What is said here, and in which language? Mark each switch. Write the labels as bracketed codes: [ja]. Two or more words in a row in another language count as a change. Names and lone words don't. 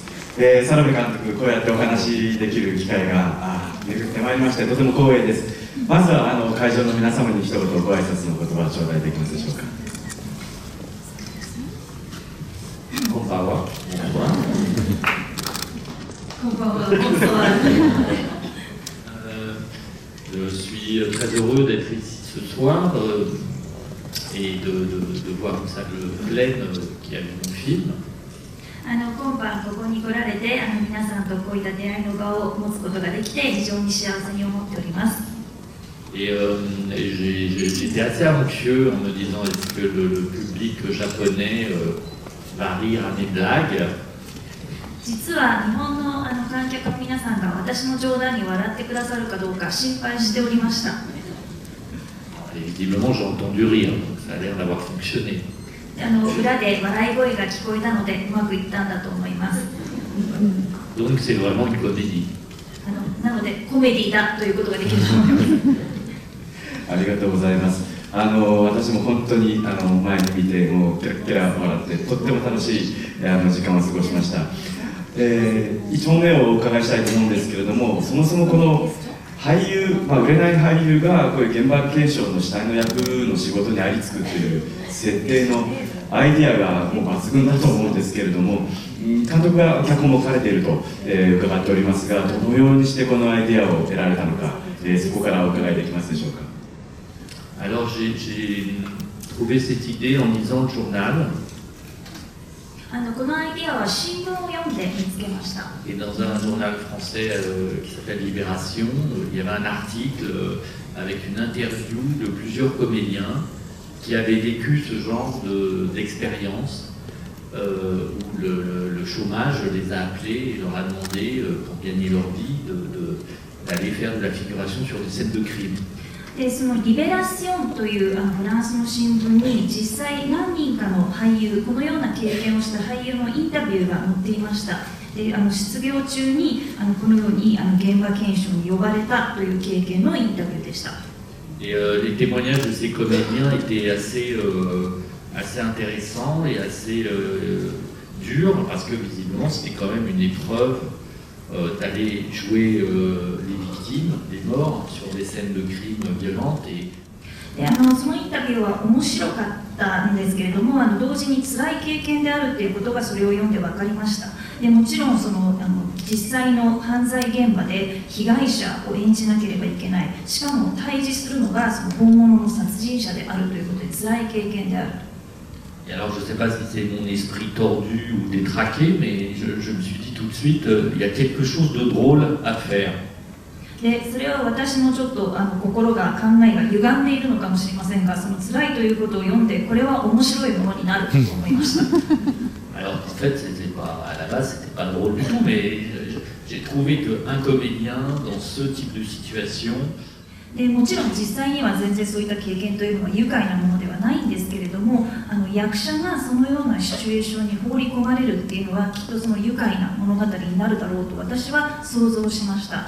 [ja] サロメ監督、こうやってお話しできる機会が巡ってまいりましてとても光栄です。まずは会場の皆様に一言ご挨拶の言葉を頂戴できますでしょうか。こんばんは。こんばんは。 [fr] Je suis très heureux d'être ici ce soir et de voir une salle pleine qui a vu mon film. [ja] 今晩ここに来られて皆さんとこういった出会いの場を持つことができて非常に幸せに思っております。 [fr] Et j'étais assez anxieux en me disant est-ce que le public japonais va rire à mes blagues. [ja] 実は日本の観客の皆さんが私の冗談に笑ってくださるかどうか心配しておりました。 [fr] Et visiblement j'ai entendu rire, donc ça a l'air d'avoir fonctionné. [ja] 裏で笑い声が聞こえたのでうまくいったんだと思います。 [fr] Donc c'est vraiment une comédie. [ja] なのでコメディだということができると思います。ありがとうございます。私も本当に前に見てもうキラキラ笑ってとっても楽しい時間を過ごしました。1問目をお伺いしたいと思うんですけれども、そもそもこの俳優、売れない俳優がこういう現場検証の主体の役の仕事にありつくという設定のアイディアがもう抜群だと思うんですけれども、監督が脚本も書かれていると、伺っておりますが、どのようにしてこのアイディアを得られたのか、そこからお伺いできますでしょうか。 [fr] Alors j'ai trouvé cette idée en lisant le journal. [ja] このアイディアは新聞を読んで見つけました。 [fr] Et dans un journal français qui s'appelle Libération, il y avait un article avec une interview de plusieurs comédiens qui avaient vécu ce genre d'expérience où le chômage les a appelés et leur a demandé, pour gagner leur vie, d'aller faire de la figuration sur des scènes de crime. [ja] でそのリベラシオンというフランスの新聞に実際何人かの俳優、このような経験をした俳優のインタビューが載っていました。で失業中にこのように現場検証に呼ばれたという経験のインタビューでした。 [fr] Et les témoignages de ces comédiens étaient assez intéressants et assez durs parce que visiblement c'était quand même une épreuve d'aller jouer les victimes, les morts sur des scènes de crimes violentes et [ja] でそのインタビューは面白かったんですけれども同時に辛い経験であるということがそれを読んで分かりました。でもちろん実際の犯罪現場で被害者を演じなければいけない、しかも対峙するのがその本物の殺人者であるということで辛い経験である。 [fr] Et alors je ne sais pas si c'est mon esprit tordu ou détraqué, mais je me suis dit tout de suite, il y a quelque chose de drôle à faire. [ja] でそれは私のちょっと心が考えが歪んでいるのかもしれませんが、その辛いということを読んでこれは面白いものになると思いました。 [fr] Alors en fait, à la base, c'était pas drôle du tout, mais j'ai trouvé qu'un comédien dans ce type de situation [ja] でもちろん実際には全然そういった経験というのは愉快なものではないんですけれども、役者がそのようなシチュエーションに放り込まれるっていうのはきっとその愉快な物語になるだろうと私は想像しました。